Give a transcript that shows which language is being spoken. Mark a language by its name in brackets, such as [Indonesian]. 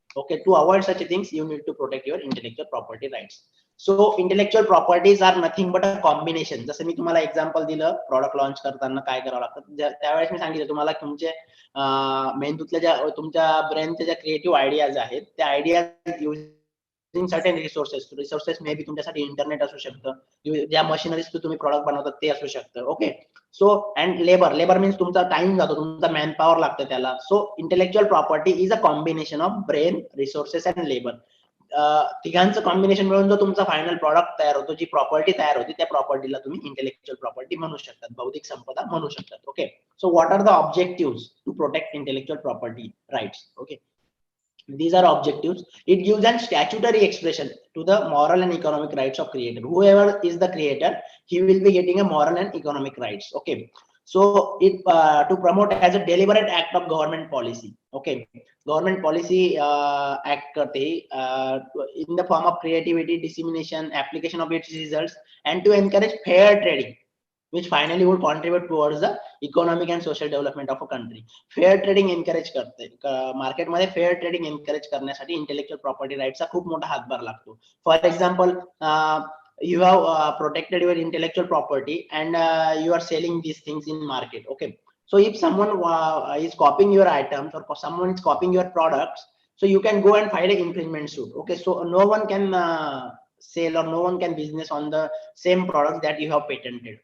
[English] Okay, to avoid such things, you need to protect your intellectual property rights. So intellectual properties are nothing but a combination. [Marathi] जसं मी तुम्हाला example दिलं, product launch करताना काय करावं लागतं, त्यावेळेस मी सांगितलं तुम्हाला तुमचे मेंदूतल्या ज्या तुमच्या ब्रेनच्या ज्या क्रिएटिव्ह आयडियाज आहेत, त्या ideas using certain resources may be तुमच्यासाठी इंटरनेट असू शकतं, ज्या मशिनरीज तुम्ही प्रॉडक्ट बनवतात ते असू शकतं. Okay, so and labour means तुमचा टाइम जातो, तुमचा मॅन पॉवर लागतं त्याला. [English] So intellectual property is a combination of brain, resources and labour. [Marathi] तिघांचं combination मिळून जो तुमचा फायनल प्रॉडक्ट तयार होतो, जी प्रॉपर्टी तयार होती, त्या प्रॉपर्टीला तुम्ही इंटेलेक्च्युअल प्रॉपर्टी म्हणू शकतात, बौद्धिक संपदा म्हणू शकतात. [English] Okay, so what are the objective to protect intellectual property rights? Okay, these are objectives. It gives an statutory expression to the moral and economic rights of creator. Whoever is the creator, he will be getting a moral and economic rights. Okay, so it to promote as a deliberate act of government policy. Okay, government policy act [Marathi] karte [English] in the form of creativity, dissemination, application of its results, and to encourage fair trading, which finally would contribute towards the economic and social development of a country. [Marathi] Fair trading encourage करते, market मध्ये fair trading encourage करण्यासाठी intellectual property राईटचा खूप मोठा हातभार लागतो. [English] For example, you have protected your intellectual property and you are selling these things in market. Okay, so if someone is copying your items or someone is copying your products, so you can go and file an infringement suit. Okay, so no one can sell or no one can business on the same product that you have patented.